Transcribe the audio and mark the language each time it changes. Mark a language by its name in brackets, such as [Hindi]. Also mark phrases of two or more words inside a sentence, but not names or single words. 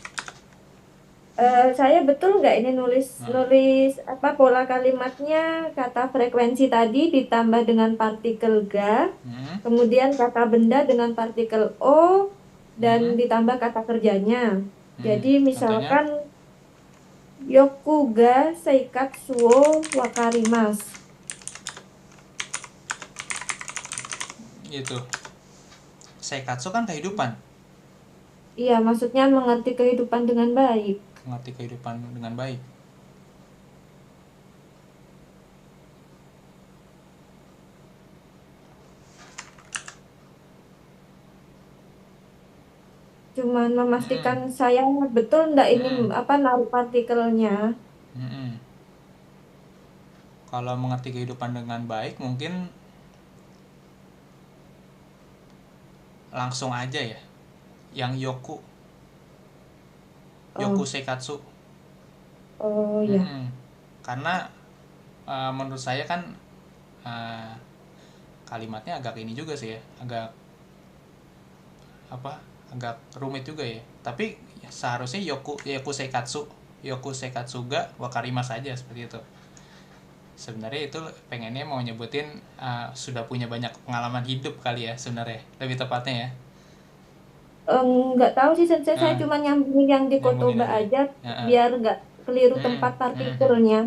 [Indonesian] Saya betul nggak ini nulis apa pola kalimatnya, kata frekuensi tadi ditambah dengan partikel ga, kemudian kata benda dengan partikel o, dan ditambah kata kerjanya. Jadi Contohnya? [Japanese] misalkan よく が 生活 を わかります. [Indonesian] Itu. Seikatsu kan kehidupan. Iya, maksudnya mengerti kehidupan dengan baik. Mengerti kehidupan dengan baik. Cuman memastikan saya betul ndak ini apa naruh partikelnya. Kalau mengerti kehidupan dengan baik mungkin langsung aja ya. Yang [Japanese] よく 生活. [Indonesian] Oh ya. Karena menurut saya kan kalimatnya agak ini juga sih ya, agak rumit juga ya. Tapi seharusnya [Japanese] よく 生活 が わかります [Indonesian] saja seperti itu. Sebenarnya itu pengennya mau nyebutin sudah punya banyak pengalaman hidup kali ya sebenarnya, lebih tepatnya ya. Nggak tahu sih sensei, saya cuma nyambungin yang di kotoba aja biar nggak keliru tempat partikelnya.